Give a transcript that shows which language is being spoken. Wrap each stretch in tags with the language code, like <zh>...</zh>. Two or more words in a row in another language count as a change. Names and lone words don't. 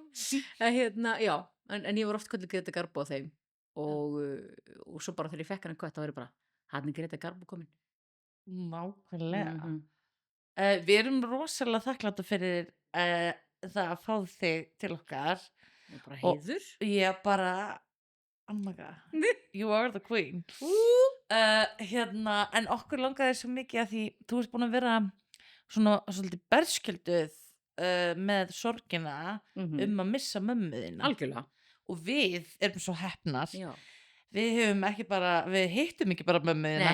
<is>Já, en ég var oft kölluð Greta Garbo á þeim og svo bara þegar ég fekk hann kött þá var ég bara, hann er Greta Garbo komin. Nákvæmlega. Við erum rosalega þakkláta fyrir það að fá þig til okkar. Bara heiður. Ég bara,</is> <en>oh my god, you are the queen.</en> <is>En okkur langaði svo mikið að því þú ert búin að vera svona svolítið berskjölduð með sorgina að missa mömmu þína. Algjörlega. og við erum svo heppnar Já. við hittum ekki bara mömmu þína,</is>